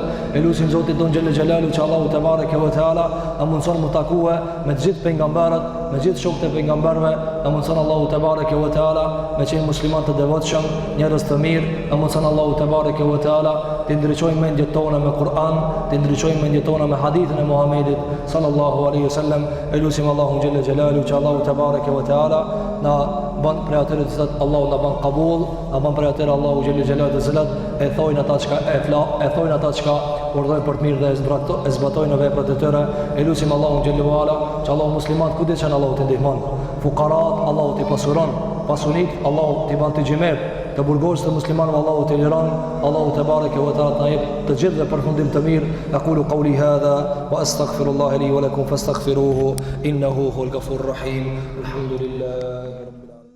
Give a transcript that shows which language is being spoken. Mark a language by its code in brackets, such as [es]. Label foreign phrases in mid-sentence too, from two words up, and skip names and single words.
[sq] Elusim Zotit don [ar] جل جلاله [sq] që [ar] الله تبارك وتعالى [sq] na mundson mu takue me të gjithë pejgamberët, me gjithë shokët e pejgamberëve, na mundson [ar] الله تبارك وتعالى [sq] me qenë musliman të devotshëm, njerëz të mirë, na mundson [ar] الله تبارك وتعالى [sq] të ndriçojmë mendjet tona me Kur'an, të ndriçojmë mendjet tona me hadithin e Muhamedit [ar] صلى الله عليه وسلم. [sq] Elusim Allahu [ar] جل جلاله [sq] që [ar] الله تبارك وتعالى [sq] na ban për atyre të cilat Allahu na ban qabul, na ban për atyre Allahu [ar] جل جلاله [sq] të cilat e thojnë ata çka e thojnë ata çka urdhojnë për të mirë dhe e zbatojnë veprat e tyre. Elusim Allahu [ar] جل وعلا [sq] që Allahu muslimanët kudo që Allahu të ndihmon, fuqarat Allahu të pasuron, pasunit Allahu të ban të xhimer, të burgosë të muslimanëve Allahu të liron. [ar] الله تبارك وتعالى [sq] na jep të gjithë përfundim të mirë. [ar] أقول قولي هذا وأستغفر الله لي ولكم فاستغفروه إنه هو الغفور الرحيم. [sq] Alhamdulillah.